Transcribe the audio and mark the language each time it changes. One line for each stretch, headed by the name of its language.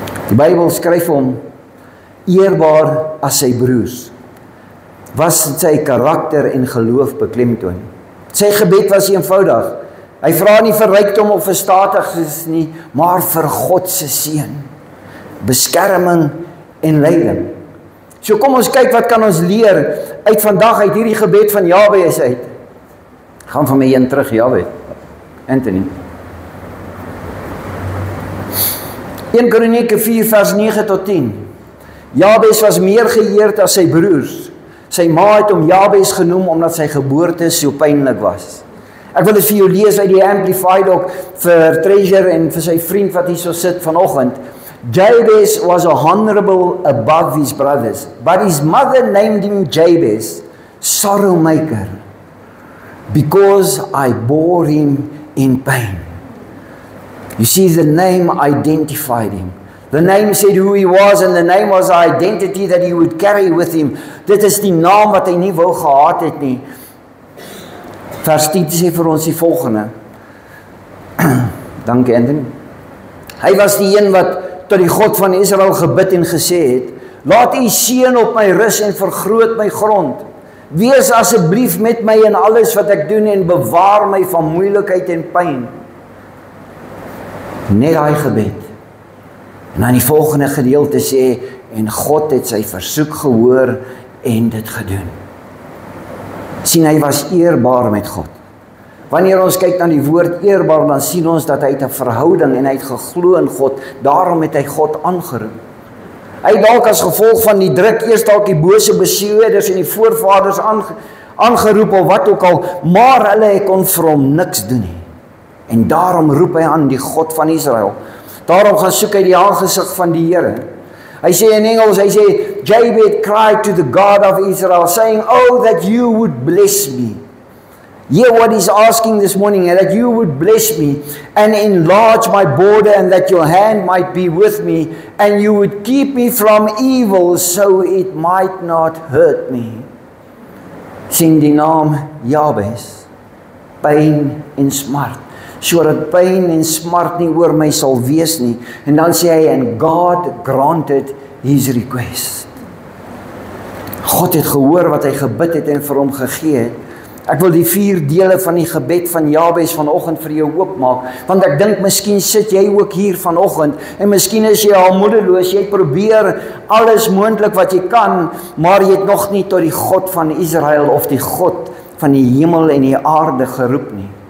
Afrikaans: Die Bybel skryf hom eerbaar as sy broers. Was sy karakter en geloof beklemtoon. Sy gebed was eenvoudig. Hy vra nie vir rykdom of vir status nie, maar vir God se seën, beskerming en leiding. So kom ons kyk wat kan ons leer uit vandag uit hierdie gebed van Jabes uit. Gaan van my een terug, Jabes. Anthony. 1 Kronieke 4 vers 9 tot 10. Jabes was meer geëerd as sy broers. Sy ma het hom Jabes genoem omdat sy geboorte so pynlik was. Ek wil dit vir jou lees uit die Amplified ook vir Treasure en vir sy vriend wat hier so sit vanoggend.
English: Jabes was honorable above his brothers, but his mother named him Jabes sorrow maker, because I bore him in pain. You see, the name identified him. The name said who he was, and the name was the identity that he would carry with him.
Afrikaans: Dit is die naam wat hy nie wou gehad het nie. Vers 10 sê vir ons die volgende. Dankie, Anthony. Hy was die een wat tot die God van Israel gebid en gesê het, laat u seën op my rus en vergroot my grond. Wees asseblief met my in alles wat ek doen en bewaar my van moeilikheid en pyn. Net daai gebed. En dan die volgende gedeelte sê, en God het sy versoek gehoor en dit gedoen. Sien, hy was eerbaar met God. Wanneer ons kyk na die woord eerbaar, dan sien ons dat hy het 'n verhouding en hy het geglo in God, daarom het hy God aangeroep. Hy het dalk as gevolg van die druk eers dalk die bose beseerders en die voorvaders aangeroep of wat ook al, maar hulle kon vir hom niks doen nie. En daarom roep hy aan die God van Israel. Daarom gaan soek hy die aangesig van die Here. Hy sê in Engels, hy sê,
English: Jabez cried to the God of Israel, saying, oh, that you would bless me. Hear what he's asking this morning, that you would bless me and enlarge my border, and that your hand might be with me, and you would keep me from evil, so it might not hurt me.
Afrikaans: Sing die naam Jabez, pyn en smart, sodat pyn en smart nie oor my sal wees nie. En dan sê hy,
English: and God granted his request.
Afrikaans: God het gehoor wat hy gebid het en vir hom gegee het. Ek wil die 4 dele van die gebed van Jabez vanoggend vir jou oopmaak, want ek dink miskien sit jy ook hier vanoggend, en miskien is jy al moedeloos, jy probeer alles moontlik wat jy kan, maar jy het nog nie tot die God van Israel of die God van die hemel en die aarde geroep nie.